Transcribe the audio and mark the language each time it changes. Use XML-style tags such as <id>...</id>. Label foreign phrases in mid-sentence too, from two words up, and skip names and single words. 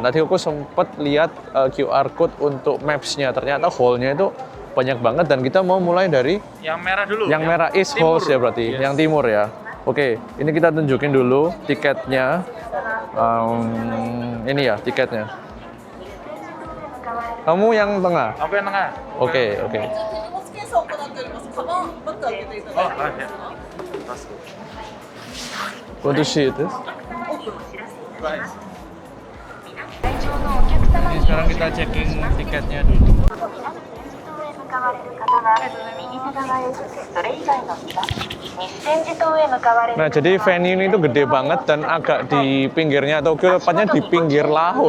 <id>Nanti Koko sempat lihat</id> <en>QR code</en> <id>untuk maps-nya, ternyata hall-nya itu banyak banget, dan kita mau mulai dari yang merah dulu. yang merah East Halls ya berarti, Yes. yang timur ya. Oke, ini kita tunjukin dulu tiketnya. Ini ya tiketnya. Kamu yang tengah? Aku yang tengah. Oke.</id> <ja>荷物検査を行っております。カバン、バッグ開けていただいて。</ja> <id>Oh, ya.</id> <en>Want to see this? Guys.</en> <id>Ini sekarang kita checking tiketnya dulu. Nah, jadi venue ini tuh gede banget dan agak di pinggirnya Tokyo, tepatnya di pinggir laut.</id>